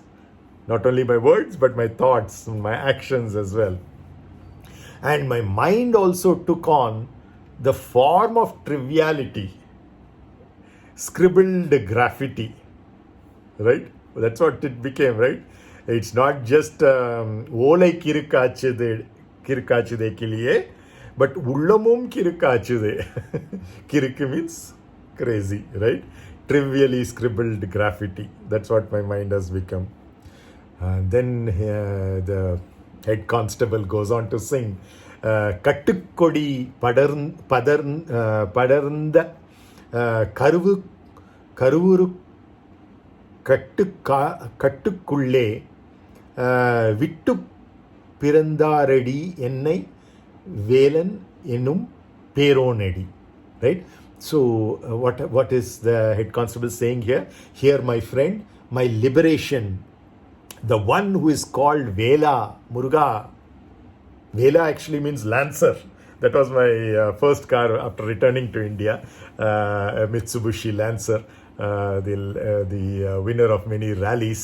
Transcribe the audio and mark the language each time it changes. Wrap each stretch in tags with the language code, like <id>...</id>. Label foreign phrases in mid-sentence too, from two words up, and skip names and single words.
<en>Not only my words, but my thoughts, my actions as well. And my mind also took on the form of triviality. Scribbled graffiti, right? That's what it became, right? It's not just</en> <ta>வேலை கிறுக்காச்சிடே கிளியே,</ta> <en>but</en> <ta>உள்ளமும் கிறுக்காச்சிடே.</ta> <en>Kiruk means Crazy, right? Trivially scribbled graffiti. That's what my mind has become. Then the head constable goes on to sing</en> <ta>கட்டுக்கொடி படர்ந்த கருவு கருவுரு கட்டுக்குள்ளே விட்டு பிறந்தாரடி என்னை வேலன் என்னும் பேரோனடி.</ta> <en>Right? So what is the head constable saying here? Here, my friend, my liberation, the one who is called Vela, Murugā. Vela actually means lancer. That was my first car after returning to India, a Mitsubishi Lancer, the winner of many rallies.</en>